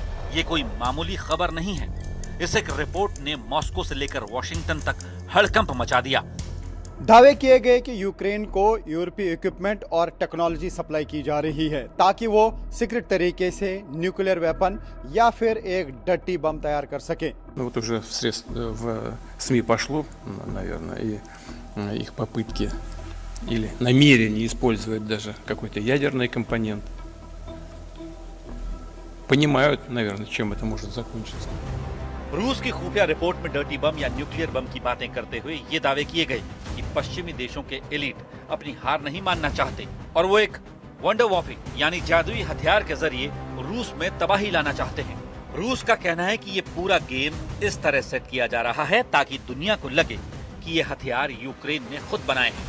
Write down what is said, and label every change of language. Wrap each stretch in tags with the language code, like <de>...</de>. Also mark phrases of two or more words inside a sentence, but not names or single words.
<hi>ये कोई मामूली खबर नहीं है। इस एक रिपोर्ट ने मॉस्को से लेकर वॉशिंगटन तक हड़कंप मचा दिया। दावे किए गए कि यूक्रेन को यूरोपीय इक्विपमेंट और</hi> <en>technology supply</en> <hi>की जा रही है ताकि वो सीक्रेट तरीके से</hi> <en>nuclear weapon</en> <hi>या फिर एक</hi> <en>dirty bomb</en> <hi>तैयार कर सके।</hi> <ru>Вот уже в СМИ пошло, наверное, и их попытки или намерение использовать даже какой-то ядерный компонент. Понимают, наверное, чем это может закончиться.</ru> <hi>रूस की खुफिया रिपोर्ट में</hi> <en>dirty bomb</en> <hi>या</hi> <en>nuclear bomb</en> <hi>की बातें करते हुए ये दावे किए गए कि पश्चिमी देशों के एलीट अपनी हार नहीं मानना चाहते और वो एक</hi> <en>wonder warfare</en> <hi>यानी जादुई हथियार के जरिए रूस में तबाही लाना चाहते हैं। रूस का कहना है कि ये पूरा गेम इस तरह सेट किया जा रहा है ताकि दुनिया को लगे कि ये हथियार यूक्रेन ने खुद बनाए हैं।</hi>